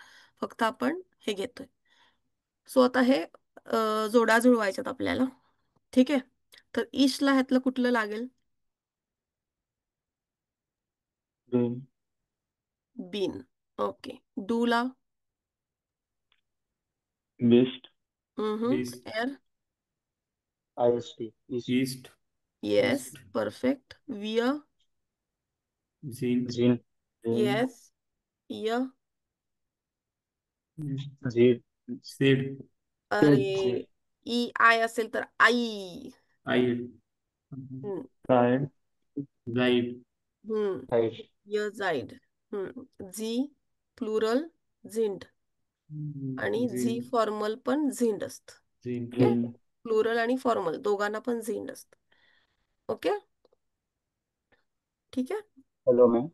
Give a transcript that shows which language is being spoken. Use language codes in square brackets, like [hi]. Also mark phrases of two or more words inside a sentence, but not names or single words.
[mr] फक्त आपण हे घेतोय. सो आता हे जोड्या जुळवायच्यात आपल्याला. ठीक आहे. तर ईशला ह्यातलं कुठलं लागेल? [de] bin, [mr] बीन. ओके. डूला? [de] bist, Bis एर? ist, ist, येस, ist, [mr] परफेक्ट. विय? [de] sind, sind, [mr] येस. य? [de] sind, sind, [mr] अरे, ई आय असेल तर आई. [de] ein, हम्म. sein, seid, हम्म. heißt, ihr seid. Sie Plural sind आणि झी sind, [mr] फॉर्मल पण झिंड असत. [de] sind. [mr] ओके. [de] sind. [mr] प्लुरल आणि फॉर्मल दोघांना पण झिंड असत. ओके. ठीक आहे. हॅलो मॅम.